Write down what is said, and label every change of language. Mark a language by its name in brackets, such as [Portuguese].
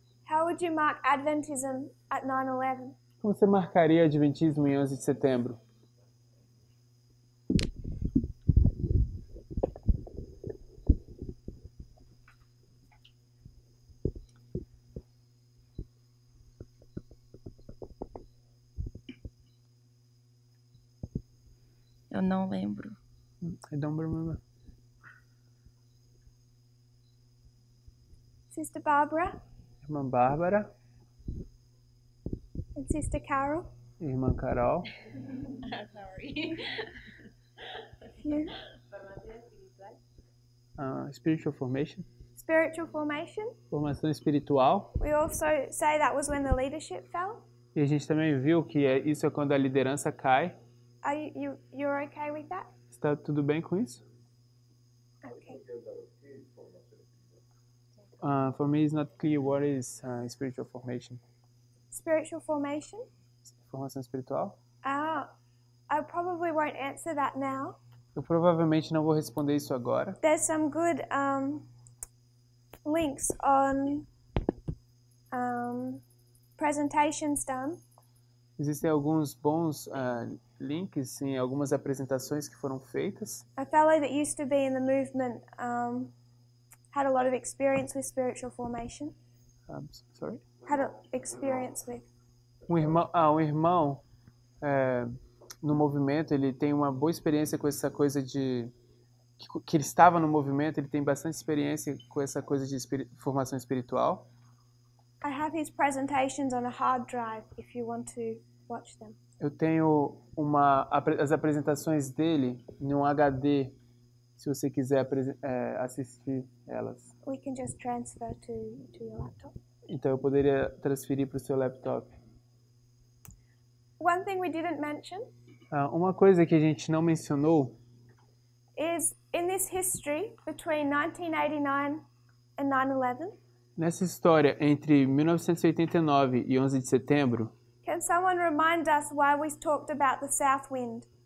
[English] how would you mark Adventism at 9/11? [Portuguese] como você marcaria Adventismo em 11 de setembro? Eu não lembro. [English] I don't remember. Sister Barbara [Portuguese] Irmã Bárbara, [English] and Sister Carol. [Portuguese] irmã Carol, [English] Sorry. You. spiritual formation, Spiritual formation. [Portuguese] formação espiritual. [English] We also say that was when the leadership fell. [Portuguese] E a gente também viu que isso é quando a liderança cai. [English] Are you're okay with that? [Portuguese] Está tudo bem com isso? [English] Okay. For me, it's not clear what is spiritual formation. Spiritual formation. [Portuguese] Formação espiritual? [English] I probably won't answer that now. [Portuguese] Eu provavelmente não vou responder isso agora. [English] There's some good links on presentations done. [Portuguese] Existem alguns bons links em algumas apresentações que foram feitas. [English] A fellow that used to be in the movement had a lot of experience with spiritual formation. Sorry? Had a experience with. [Portuguese] Um irmão no movimento, ele tem uma boa experiência com essa coisa de que ele estava no movimento, ele tem bastante experiência com essa coisa de formação espiritual. [English] I have his presentations on a hard drive if you want to watch them. [Portuguese] Eu tenho as apresentações dele num HD, se você quiser assistir elas. [English] We can just transfer to your laptop. [Portuguese] Então eu poderia transferir para o seu laptop. [English] One thing we didn't mention [Portuguese] Uma coisa que a gente não mencionou [English] is in this history between 1989 and 9/11. [Portuguese] nessa história entre 1989 e 11 de setembro. [English] Can someone remind us why we talked about the south wind